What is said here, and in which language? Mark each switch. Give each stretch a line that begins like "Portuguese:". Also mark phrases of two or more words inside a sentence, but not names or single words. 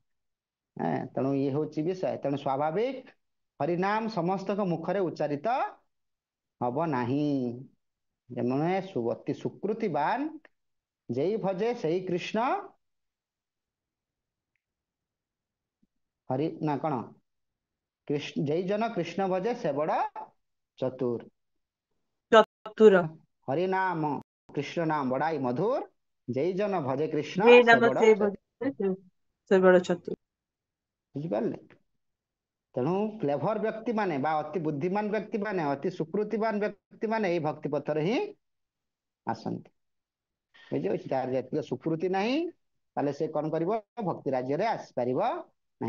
Odia: ତେଣୁ ଇଏ ହଉଛି ବିଷୟ। ତେଣୁ ସ୍ୱାଭାବିକ ହରିନାମ ସମସ୍ତଙ୍କ ମୁଖରେ ଉଚ୍ଚାରିତ ହବ ନାହିଁ। ଯେମାନେ ଅତି ସୁକୃତିବାନ, ଯେଇ ଭଜେ ସେଇ କୃଷ୍ଣ ହରି ନା କଣ,
Bangla: যেই জন কৃষ্ণ ভজে সে বড় চতুর।
Odia: ଚତୁର।
Bangla: হরি নাম কৃষ্ণ নাম বড়াই মধুর, যেই জন ভজে কৃষ্ণ
Odia: ଯେ সে ନାମ ବଡ ସେ ଚତୁର। ସେ ବଡ ଚତୁର। ବୁଝିପାରିଲେ? ତେଣୁ କ୍ଲେଭର ବ୍ୟକ୍ତି ମାନେ ବା ଅତି ବୁଦ୍ଧିମାନ ବ୍ୟକ୍ତି ମାନେ, ଅତି ସୁକୃତିବାନ ବ୍ୟକ୍ତି ମାନେ ଏଇ ଭକ୍ତି ପଥରେ ହିଁ ଆସନ୍ତି। ବୁଝିପାରୁଛି? ତାର ଯେତିକି ସୁକୃତି ନାହିଁ, ତାହେଲେ ସେ କଣ କରିବ, ଭକ୍ତି ରାଜ୍ୟରେ ଆସିପାରିବ ନାହିଁ।